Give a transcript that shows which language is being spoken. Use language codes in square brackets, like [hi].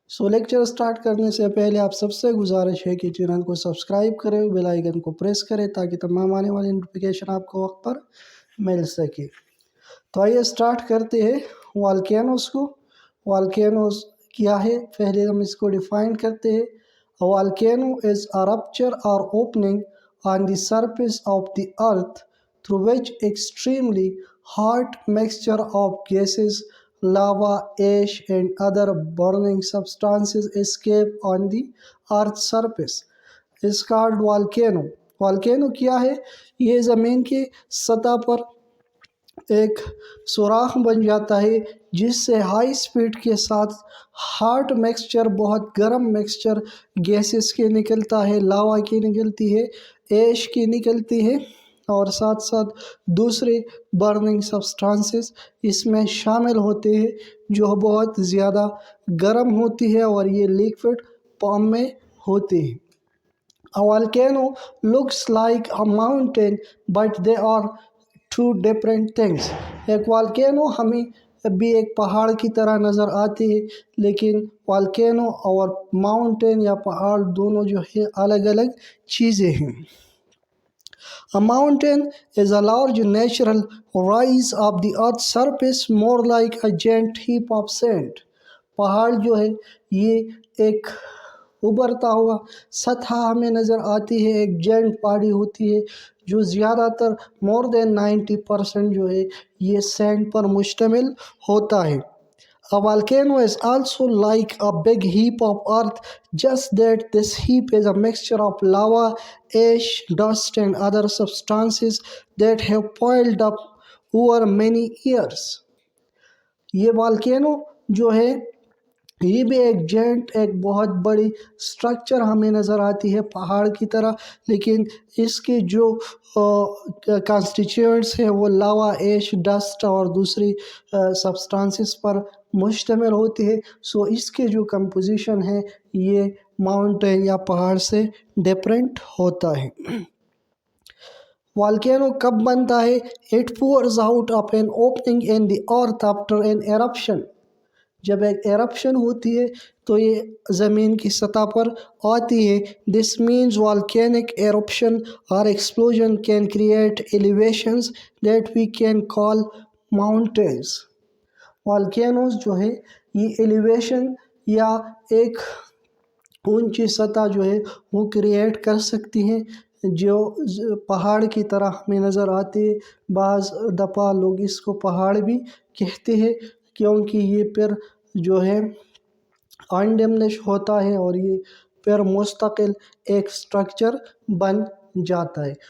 [ur] Lecture start کرنے سے پہلے آپ سب سے گزارش ہے کہ چینل کو سبسکرائب کریں، بیل آئیکن کو پریس کریں تاکہ تمام آنے والی نوٹیفیکیشن آپ کو وقت پر مل سکے. تو آئیے سٹارٹ کرتے ہیں والکینوز کو. والکینوز کیا ہے؟ پہلے ہم اس کو ڈیفائن کرتے ہیں. [en] Volcano is a rupture or opening on the surface of the earth through which extremely hot mixture of gases, lava, ash and other burning substances escape on the earth's surface. It's called volcano. [ur] Volcano کیا ہے؟ یہ زمین کی سطح پر ایک سوراخ بن جاتا ہے جس سے ہائی سپیڈ کے ساتھ ہاٹ مکسچر، بہت گرم مکسچر گیسز کے نکلتا ہے، لاوا کی نکلتی ہے، ایش کی نکلتی ہے اور ساتھ ساتھ دوسرے برننگ سبسٹانسز اس میں شامل ہوتے ہیں جو بہت زیادہ گرم ہوتی ہے اور یہ لیکوڈ فارم میں ہوتے ہیں. [en] A volcano looks like a mountain, but they are two different things. [ur] ایک والکینو ہمیں بھی ایک پہاڑ کی طرح نظر آتی ہے، لیکن والکینو اور ماؤنٹین یا پہاڑ دونوں جو ہے الگ الگ چیزیں ہیں. [en] A mountain is a large natural rise of the earth's surface, more like a giant heap of sand. [ur] پہاڑ جو ہے یہ ایک ابھرتا ہوا سطح ہمیں نظر آتی ہے، ایک جینٹ پہاڑی ہوتی ہے جو زیادہ تر مور دین 90% جو ہے یہ سینڈ پر مشتمل ہوتا ہے. [en] A volcano is also like a big heap of earth, just that this heap is a mixture of lava, ash, dust and other substances that have piled up over many years. [ur] یہ volcano جو ہے یہ بھی ایک giant, ایک بہت بڑی structure ہمیں نظر آتی ہے پہاڑ کی طرح، لیکن اس کے جو کانسٹیچوئنٹس ہیں وہ لاوا، ایش، ڈسٹ اور دوسری سبسٹانسز پر مشتمل ہوتی ہے. اس کے جو کمپوزیشن ہے یہ ماؤنٹین یا پہاڑ سے ڈیفرنٹ ہوتا ہے. والکینو کب بنتا ہے؟ [en] It pours out of an opening in the earth after an eruption. [ur] جب ایک ایرپشن ہوتی ہے تو یہ زمین کی سطح پر آتی ہے. [en] This means volcanic eruption or explosion can create elevations that we can call mountains. [ur] Volcanoes جو ہے یہ ایلیویشن یا ایک اونچی سطح جو ہے وہ کریٹ کر سکتی ہیں جو پہاڑ کی طرح ہمیں نظر آتے ہیں. بعض دفعہ لوگ اس کو پہاڑ بھی کہتے ہیں کیونکہ یہ پھر جو ہے انڈیملش ہوتا ہے اور یہ پھر مستقل ایک سٹرکچر بن جاتا ہے.